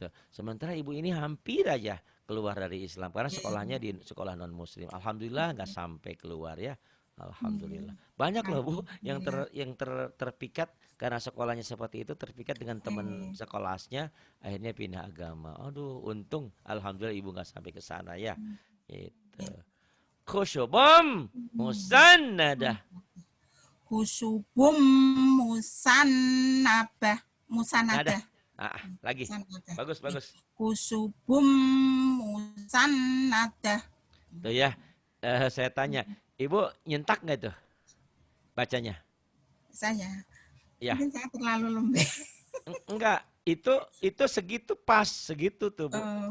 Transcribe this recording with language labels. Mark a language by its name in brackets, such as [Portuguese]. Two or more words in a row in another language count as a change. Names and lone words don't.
[Indonesian] Sementara ibu ini hampir aja keluar dari Islam karena sekolahnya di sekolah non muslim. Alhamdulillah nggak sampai keluar ya. Alhamdulillah. Banyak loh Bu yang terpikat karena sekolahnya seperti itu, terpikat dengan teman sekolahnya akhirnya pindah agama. Aduh, untung alhamdulillah ibu nggak sampai ke sana ya. Itu. [Arabic] خشب مسندة. خشب مسندة. [Indonesian] Lagi. Bagus. [Arabic] خشب مسندة. [Indonesian] Tuh ya. Saya tanya, Ibu nyentak nggak tuh bacanya? Saya. Ya. Mungkin saya terlalu lembek. Enggak, itu segitu pas, segitu tuh Bu.